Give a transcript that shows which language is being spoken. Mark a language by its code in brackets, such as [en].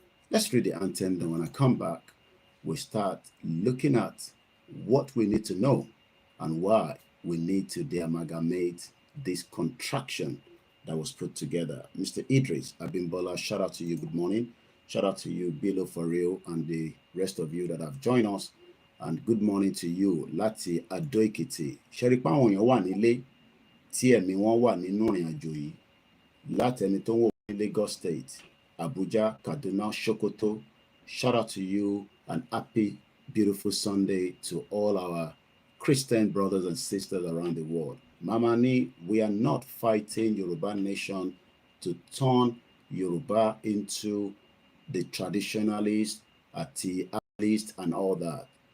[en] Let's read the anthem, then when I come back, we start looking at what we need to know and why we need to de-amalgamate this contraction that was put together. Mr. Idris Abimbola, shout out to you, good morning. Shout out to you, Bilo For Real, and the rest of you that have joined us. And good morning to you, Láti Adó Èkìtì. [yo] Ṣé rí pé àwọn èèyàn wà nílé tí ẹ̀mí wọn wà nínú ìrìn àjò yìí. Láti ẹni tó ń wò ní Lagos State, Abuja, Kaduna, Sokoto. [en] Shout out to you and happy, beautiful Sunday to all our Christian brothers and sisters around the world. Mama Ni, we are not fighting Yoruba nation to turn Yoruba into the traditionalist, atheist, and all that.